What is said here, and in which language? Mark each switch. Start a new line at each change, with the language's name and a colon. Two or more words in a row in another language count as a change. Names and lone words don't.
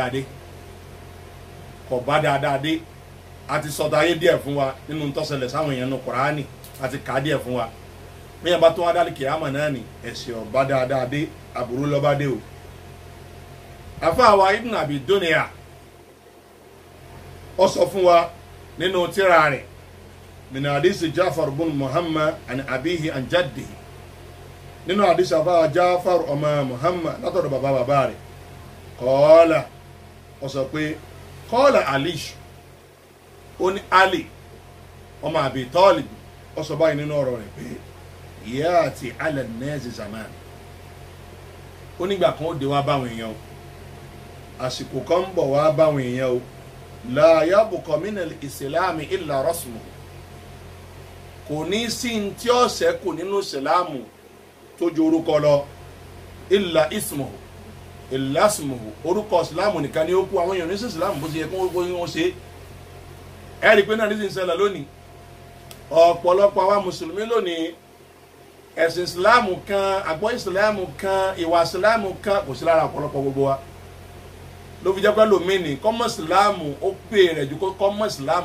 Yoruba: dáadáa dé àti sọ̀tà ayé díẹ̀ fún wa nínú tọ́sẹ̀lẹ̀ sáwọn èèyàn ní Kùránì àti kà á díẹ̀ fún wa bẹ́ẹ̀ bá tó wá lálìkè àmọ̀ náà ní ẹsẹ̀ ò bá dáadáa dé àbúrú lọ́ba dé o àfáàwá Ibn Abi Dunya ó sọ fún wa nínú tírà rẹ̀
Arabic: من حديث جعفر بن محمد عن أبيه عن جده
Yoruba: nínú hadisi àfáà Ja'far ọmọ Muhammad látọ̀dọ̀ bàbá rẹ̀ qala ó sọ pé qala Ali ó ní Ali ọmọ Abi Talib ó sọ báyìí nínú ọ̀rọ̀ rẹ̀ pé
Arabic: يأتي على الناس زمان
Yoruba: ó nígbà kan ó dé wá báwọn èèyàn o àsìkò kan ń bọ̀ wá báwọn èèyàn o
Arabic: لا يبقى من الإسلام إلا رسمه
Yoruba: kò ní sí tí ó ṣẹ́kù nínú ìsìláàmù tó ju orúkọ lọ
Arabic: إلا اسمه إلا اسمه
Yoruba: orúkọ ìsìláàmù nìkan ni ó kú àwọn èèyàn ní sí ìsìláàmù bó ṣe yẹ kí wọ́n ṣe ẹ rí i pé náà ní sì ń ṣẹlẹ̀ lónìí ọ̀pọ̀lọpọ̀ àwa mùsùlùmí lónìí ẹ̀sìn ìsìláàmù kan àgbọ̀ ìsìláàmù kan ìwà ìsìláàmù kan kò sí lára ọ̀pọ̀lọpọ̀ gbogbo wa ló fi jẹ́ pé lómìnì kọ́mọ̀ ìsìláàmù ó pè rẹ̀ ju kọ́mọ̀ ìsìláàmù